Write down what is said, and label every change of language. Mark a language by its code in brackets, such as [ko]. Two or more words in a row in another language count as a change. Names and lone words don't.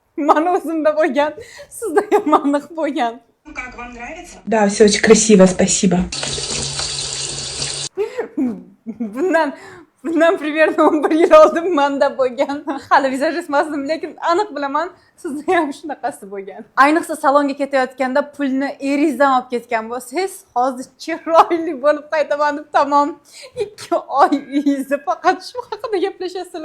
[uz] Mana o'zimda bo'lgan, sizda ham aniq bo'lgan. [ru] Как вам нравится? Да, все очень красиво, спасибо. [uz] Bundan примерно 11 yil oldin menda bo'lgan. Hali vizajist emasdim, lekin aniq bilaman, sizda ham shunaqasi bo'lgan. Ayniqsa salonga ketayotganda pulni eringizdan olib ketgan bo'lsangiz, hozir chiroyli bo'lib qaytaman deb tamom 2 oy uyingizda faqat shu haqida gaplashasizlar.